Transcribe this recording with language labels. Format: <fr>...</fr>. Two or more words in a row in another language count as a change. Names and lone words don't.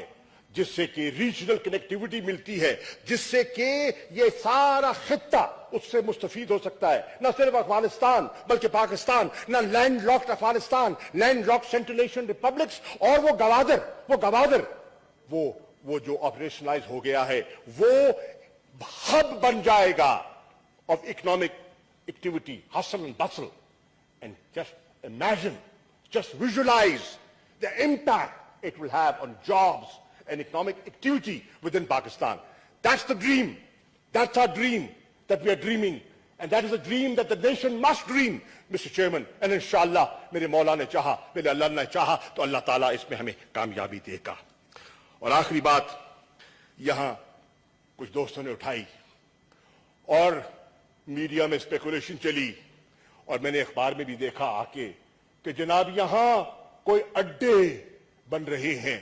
<ur>جس سے کہ</ur> <en>regional connectivity</en> <ur>ملتی ہے، جس سے کہ یہ سارا خطہ اس سے مستفید ہو سکتا ہے، نہ صرف افغانستان بلکہ پاکستان، نہ</ur> <en>land locked</en> <ur>افغانستان،</ur> <en>land locked Central Asian republics,</en> <ur>اور وہ گوادر وہ جو آپریشنلائز ہو گیا ہے، وہ ہب بن جائے گا</ur> <en>of economic activity, hustle and bustle. And just imagine, just visualize the impact it will have on jobs and economic activity within Pakistan. That's the dream. That's our dream that we are dreaming. And that is a dream that the nation must dream, Mr. Chairman. And</en> <ur>inshallah, میرے مولا نے چاہا، میرے اللہ نے چاہا، تو اللہ تعالیٰ اس میں ہمیں کامیابی دے گا. اور آخری بات یہاں کچھ دوستوں نے اٹھائی اور میڈیا میں اسپیکولیشن چلی اور میں نے اخبار میں بھی دیکھا آ کے کہ جناب یہاں کوئی اڈے بن رہے ہیں.</ur>